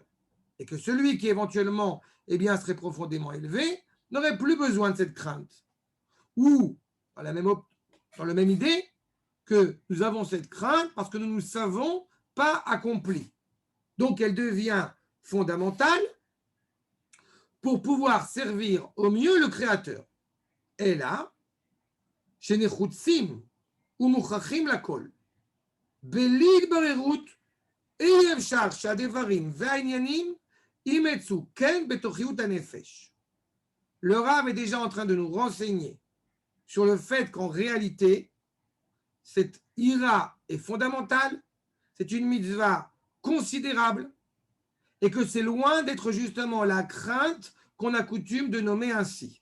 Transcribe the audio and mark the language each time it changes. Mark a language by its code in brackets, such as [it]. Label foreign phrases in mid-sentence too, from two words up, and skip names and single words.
[fr] Et que celui qui éventuellement serait profondément élevé n'aurait plus besoin de cette crainte. Ou, dans la même idée, que nous avons cette crainte parce que nous ne savons pas accompli. Donc elle devient fondamentale pour pouvoir servir au mieux le Créateur. [he] אלא שנחוצים ומוכרחים לכל. בלי התבררות אי אפשר שהדברים והעניינים יימצאו כן בתוכיות הנפש. [fr] Le Rav est déjà en train de nous renseigner sur le fait qu'en réalité, cette ira est fondamentale, c'est une mitzvah considérable, et que c'est loin d'être justement la crainte qu'on a coutume de nommer ainsi.